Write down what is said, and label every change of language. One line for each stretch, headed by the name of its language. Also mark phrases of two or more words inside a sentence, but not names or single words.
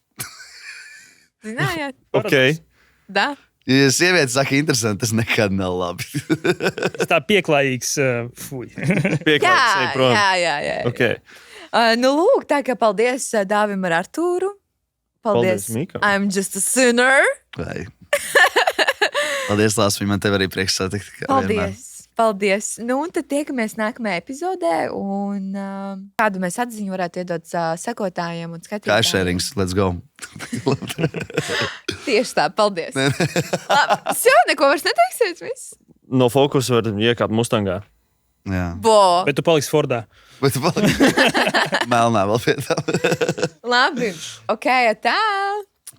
Latvian: Zinājāt? Ok. Da? Ja sieviete saka, interesanti, tas nekad nav labi. Tas tā pieklājīgs. Fuj. Pieklājīgs, ej prom. Jā. Okay. Nu, lūk, tā kā paldies Dāvim ar Artūru. Paldies, Mika.
English: I'm just a sinner.
Latvian: Vai. Paldies, Lāsmī, man tev arī prieks satikt. kā vienmēr. Paldies. Nu, un tad tiekamies nākamajā epizodē. Un kādu mēs atziņu varētu iedot sekotājiem un skatītājiem? Kāršērings,
English: let's go.
Latvian: Tieši tā, paldies. Sev neko vairs neteiksiet, viss. No fokusa var iekāpt Mustangā. Jā. Bo. Bet tu paliksi Fordā. Bet tu paliki melnā vēl pie tā. Labi. Ok, tā.